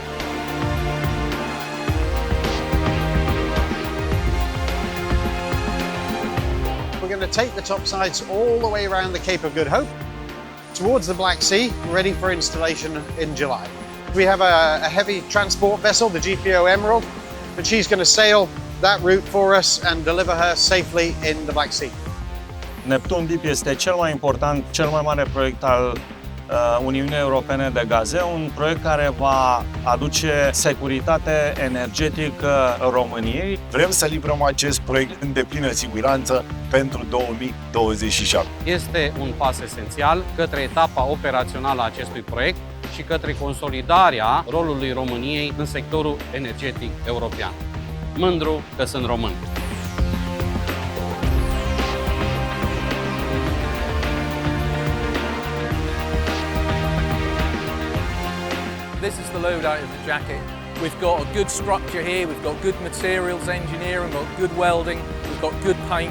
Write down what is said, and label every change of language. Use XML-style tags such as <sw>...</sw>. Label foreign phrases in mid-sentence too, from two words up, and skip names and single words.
<en>We're going to take the topsides all the way around the Cape of Good Hope towards the Black Sea, ready for installation in July. We have a heavy transport vessel, the GPO Emerald, and she's going to sail that route for us and deliver her safely in the Black Sea.</en> <ro>Neptun Deep este cel mai important, cel mai mare proiect al Uniunii Europene de gaze, un proiect care va aduce securitate energetică României. Vrem să livrăm acest proiect în deplină siguranță pentru 2027. Este un pas esențial către etapa operațională a acestui proiect și către consolidarea rolului României în sectorul energetic european. Mândru că sunt român!</ro> <en>This is the loadout of the jacket. We've got a good structure here, we've got good materials engineering, we've got good welding, we've got good paint.</en>